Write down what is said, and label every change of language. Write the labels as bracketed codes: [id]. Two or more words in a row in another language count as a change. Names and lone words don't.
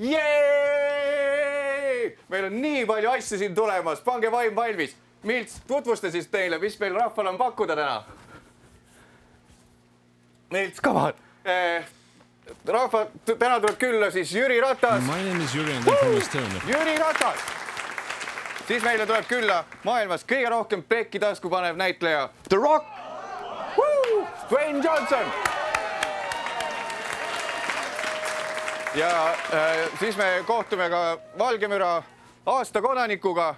[et] Meil on nii palju asju siin tulemas. Pange vaim valmis. Milts, tutvusta siis teile, mis meil rahval on pakkuda täna. [en] Milts, come on. [et] Rahva, täna tuleb külla siis Jüri Ratas. [en] My name is Jüri and I'm from Estonia. [et] Jüri Ratas. Siis meile tuleb külla maailmas kõige rohkem pekki tasku panev näitleja The Rock. Dwayne Johnson. Ja siis me kohtume ka Valgemüra aasta kodanikuga.